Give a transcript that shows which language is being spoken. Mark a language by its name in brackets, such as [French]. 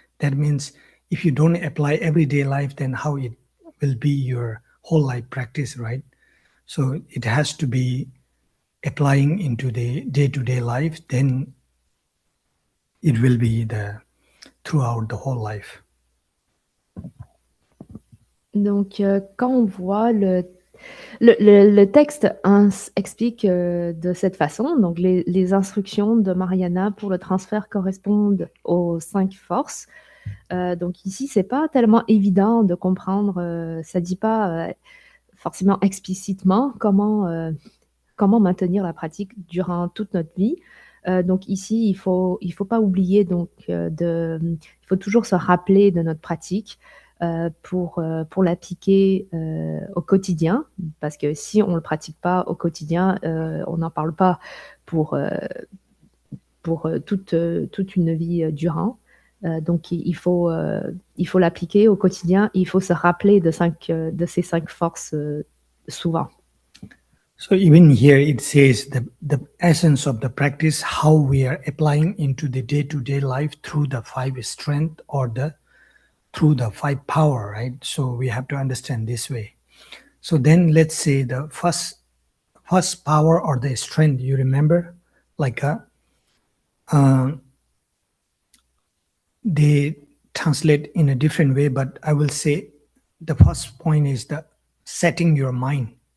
[English] That means if you don't apply everyday life, then how it will be your whole life practice, right? So it has to be applying into the day-to-day life, then it will be throughout the whole life. [French] Donc, quand on voit le texte explique de cette façon, donc les instructions de Mariana pour le transfert correspondent aux 5 forces. Donc ici, c'est pas tellement évident de comprendre, ça dit pas forcément explicitement comment maintenir la pratique durant toute notre vie. Donc ici, il faut pas oublier donc il faut toujours se rappeler de notre pratique pour l'appliquer au quotidien, parce que si on le pratique pas au quotidien, on n'en parle pas pour toute une vie durant. Donc il faut l'appliquer au quotidien. Il faut se rappeler de ces 5 forces souvent. [English] So even here it says the essence of the practice, how we are applying into the day-to-day life through the 5 strength or the through the 5 power, right? So we have to understand this way. So then let's say the first power or the strength, you remember, like they translate in a different way, but I will say the first point is the setting your mind.